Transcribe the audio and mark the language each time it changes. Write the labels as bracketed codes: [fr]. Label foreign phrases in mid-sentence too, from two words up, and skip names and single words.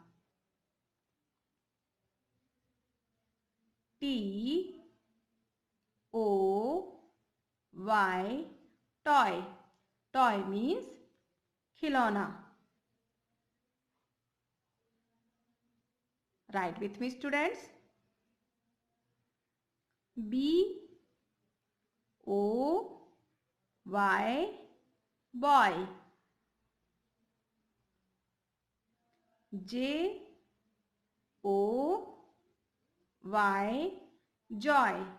[en] T O Y toy. Toy means खिलौना. Write with me students. B O Y boy. J O Y joy.